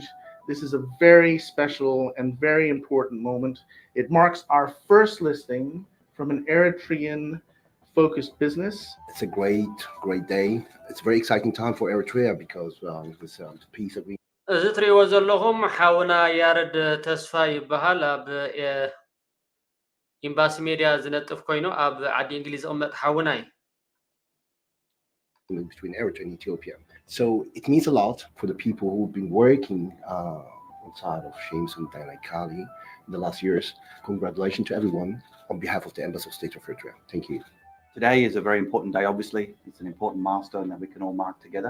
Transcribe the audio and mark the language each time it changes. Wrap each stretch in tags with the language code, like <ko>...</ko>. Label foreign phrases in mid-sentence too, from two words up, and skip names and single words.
<en>This is a very special and very important moment. It marks our first listing from an Eritrean focused business. It's a great day. It's a very exciting time for Eritrea because this peace agreement.</en> <ti>እዚ ትሪእዎ ዘለኹም ሓውና ያረድ ተስፋ ይበሃል ኣብ ኤምባሲ ሜድያ ዝነጥፍ ኮይኑ ኣብ ዓዲ እንግሊዝ ዝቕመጥ ሓውና እዩ</ti> <en>between Eritrea and Ethiopia. So it means a lot for the people who've been working outside of James and Danakali in the last years. Congratulations to everyone on behalf of the Embassy of State of Eritrea. Thank you. Today is a very important day, obviously. It's an important milestone that we can all mark together.</en>